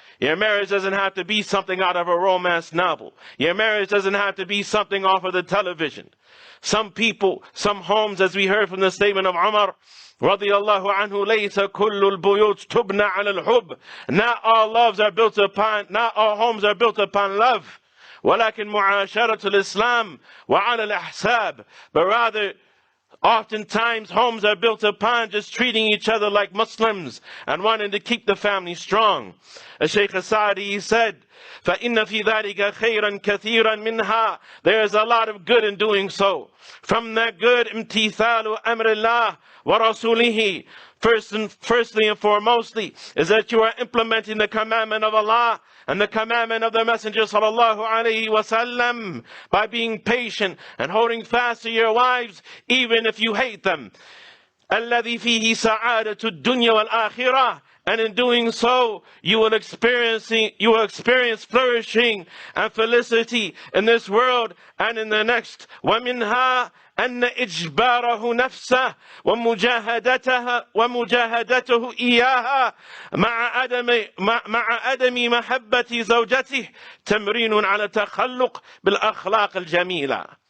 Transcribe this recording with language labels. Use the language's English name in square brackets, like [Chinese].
[English] Your marriage doesn't have to be something out of a romance novel. Your marriage doesn't have to be something off of the television. Some people, some homes, as we heard from the statement of Umar radiyallahu anhu, [Arabic] laysa kullu al-buyut tubna ala al-hub. [English] Not all homes are built upon love. [Arabic] ولكن معاشرة الإسلام وعلى الأحساب. [English] But rather, oftentimes homes are built upon just treating each other like Muslims and wanting to keep the family strong. As Shaykh Asadi said, [Arabic] فَإِنَّ فِي ذَلِكَ خَيْرًا كَثِيرًا مِنْهَا. [English] There is a lot of good in doing so. From that good, [Arabic] امتثال أمر الله ورسوله. [English] Firstly and foremostly is that you are implementing the commandment of Allah and the commandment of the Messenger sallallahu alaihi wasallam by being patient and holding fast to your wives even if you hate them. [Arabic] الذي فيه سعادة الدنيا والآخرة. [English] And in doing so, you will experience flourishing and felicity in this world and in the next. [Arabic] وَمِنْهَا أَنَّ إِجْبَارَهُ نَفْسَهُ وَمُجَاهَدَتُهُ إِيَّاهَا مَعَ عَدَمِ مَحَبَّةِ زَوْجَتِهِ تَمْرِينٌ عَلَى التَّخَلُّقِ بِالْأَخْلَاقِ الْجَمِيلَةِ.